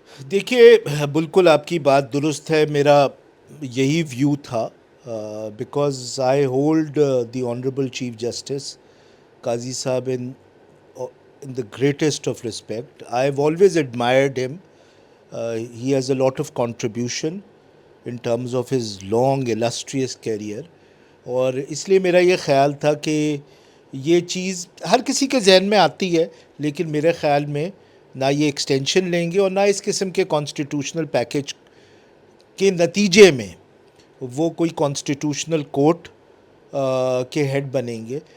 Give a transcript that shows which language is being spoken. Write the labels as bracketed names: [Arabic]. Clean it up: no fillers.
[Urdu] دیکھیے بالکل آپ کی بات درست ہے. میرا یہی ویو تھا، [English] Because I hold the honourable chief justice Qazi صاحب in the greatest of respect. I've always admired him. He has a lot of contribution in terms of his long illustrious career. [Urdu] اور اس لیے میرا یہ خیال تھا کہ یہ چیز ہر کسی کے ذہن میں آتی ہے، لیکن میرے خیال میں نہ یہ ایکسٹینشن لیں گے اور نہ اس قسم کے کانسٹیٹیوشنل پیکیج کے نتیجے میں وہ کوئی کانسٹیٹیوشنل کورٹ کے ہیڈ بنیں گے.